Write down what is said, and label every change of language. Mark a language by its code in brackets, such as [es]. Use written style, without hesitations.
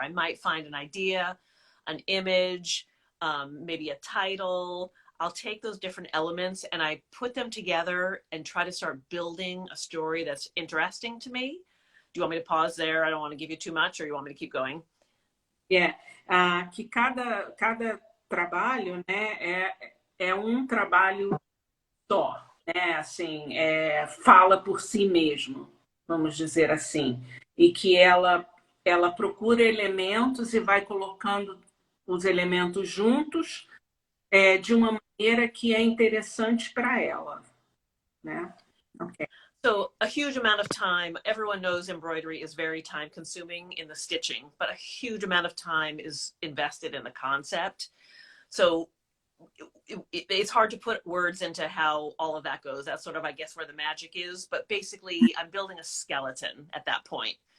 [en] I might find an idea, an image, maybe a title. I'll take those different elements and I put them together and try to start building a story that's interesting to me. Do you want me to pause there? I don't want to give you too much, or you want me to keep going? [pt] Yeah, que cada trabalho, né, é um trabalho só, né, assim, fala por si mesmo, vamos dizer assim, e que ela procura elementos e vai colocando os elementos juntos de uma maneira que é interessante para ela, né? [en] Okay. So a huge amount of time, everyone knows embroidery is very time consuming in the stitching, but a huge amount of time is invested in the concept. So it's hard to put words into how all of that goes. That's sort of, I guess, where the magic is. But basically, I'm building a skeleton at that point.